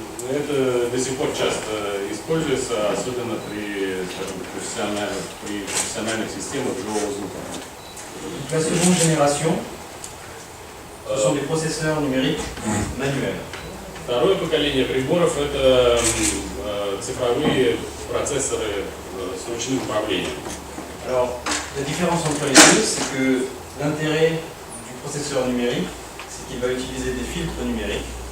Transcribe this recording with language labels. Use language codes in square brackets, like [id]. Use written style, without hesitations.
[ru] Это до сих пор часто используется, особенно при, скажем, профессиональных системах живого звука. [fr] La seconde génération, ce sont des processeurs numériques manuels. [ru] Второе поколение приборов – это цифровые процессоры с ручным управлением. [fr] Alors, la différence entre les deux, c'est que l'intérêt du processeur numérique, c'est qu'il va utiliser des filtres numériques.